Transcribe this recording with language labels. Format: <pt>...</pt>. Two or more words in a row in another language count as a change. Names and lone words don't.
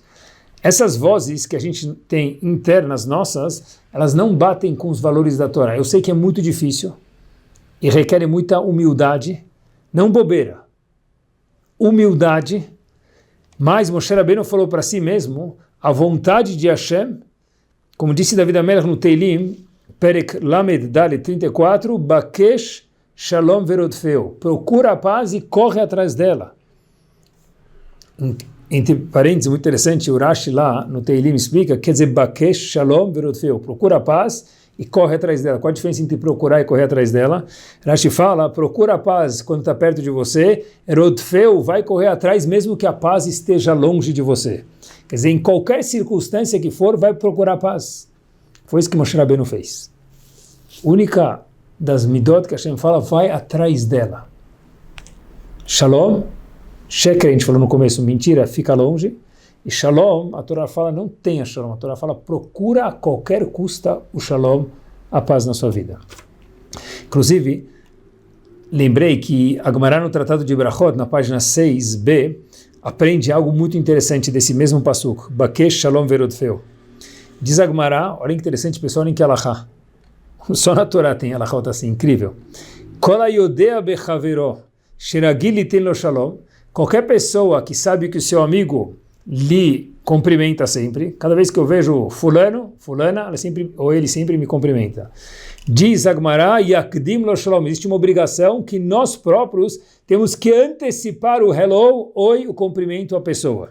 <pt>Essas vozes que a gente tem internas nossas, elas não batem com os valores da Torá. Eu sei que é muito difícil e requer muita humildade, não bobeira, humildade, mas Moshe Rabbeinu falou para si mesmo, a vontade de Hashem, como disse David HaMelech no Teilim,</pt> <he>פרק למד דלת</he> <pt>34,</pt> <he>בקש שלום ורדפהו,</he> <pt>procura a paz e corre atrás dela. Entre parênteses, muito interessante, o Rashi lá no Teilim explica, quer dizer,</pt> <he>בקש שלום ורדפהו,</he> <pt>procura a paz e corre atrás dela. Qual a diferença entre procurar e correr atrás dela? Rashi fala, procura a paz quando está perto de você, Rodfeu vai correr atrás mesmo que a paz esteja longe de você. Quer dizer, em qualquer circunstância que for, vai procurar a paz. Foi isso que Moshe Rabbeinu fez. Única das midot que Hashem fala, vai atrás dela.</pt> <he>שלום, שקר,</he> <pt>a gente falou no começo, mentira, fica longe. E shalom, a Torá fala, não tenha shalom. A Torá fala, procura a qualquer custa o shalom, a paz na sua vida. Inclusive, lembrei que a Gemara no Tratado de Brachot, na página 6b, aprende algo muito interessante desse mesmo pasuk,</pt> <he>בקש שלום ורדפהו.</he> <pt>Diz a Gemara, olha que interessante, pessoal, olha que alahá. Só na Torá tem alahá, tá assim, incrível.</pt> <he>כל היודע בחברו, שרגיל ליתן לו שלום.</he> <pt>Qualquer pessoa que sabe que o seu amigo lhe cumprimenta sempre, cada vez que eu vejo fulano, fulana, ela sempre, ou ele sempre me cumprimenta. Diz a Gemara,</pt> <he>יקדים לו שלום,</he> <pt>existe uma obrigação que nós próprios temos que antecipar o hello, oi, o cumprimento à pessoa.</pt>